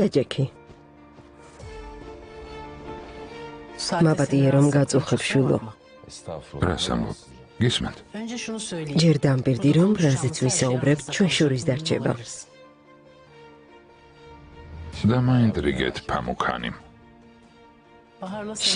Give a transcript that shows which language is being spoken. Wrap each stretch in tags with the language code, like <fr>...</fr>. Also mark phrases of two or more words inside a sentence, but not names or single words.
<ka>დაჯექი.</ka> <tr>Sadece</tr> <ka>მაპატიე რომ გაწუხებ შვილო. რას ამბობ? გისმენთ?</ka> <tr>Önce şunu söyleyeyim.</tr> <ka>ჯერ დამბირდი რომ რაზეც ვისაუბრებთ, ჩვენ შორის დარჩება. დამაინტრიგეთ პამუკანი.</ka> <tr>Bahar'la sen</tr>